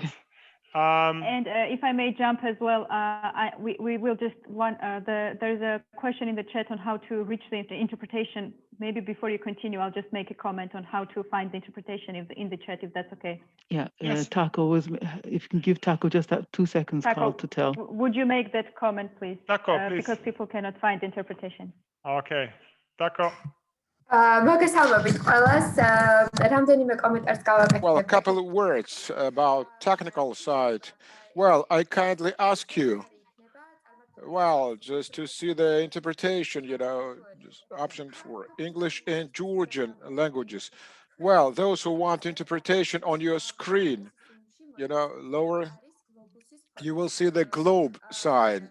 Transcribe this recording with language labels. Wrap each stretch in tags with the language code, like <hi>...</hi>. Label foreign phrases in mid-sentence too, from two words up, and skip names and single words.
<en>And if I may jump as well, we will just there's a question in the chat on how to reach the interpretation. Maybe before you continue, I'll just make a comment on how to find the interpretation in the chat, if that's okay. Yeah, Yes. Taco if you can give Taco just that 2 seconds, Taco, Carl, to tell. Would you make that comment, please? Taco, please. Because people cannot find interpretation. Okay, Taco.</en> <ka>მოგესალმებით ყველას. რამდენიმე კომენტარს გავაკეთებ.</ka> <en>Well, a couple of words about technical side. Well, I kindly ask you, well, just to see the interpretation, just option for English and Georgian languages. Well, those who want interpretation on your screen, lower, you will see the globe sign.</en>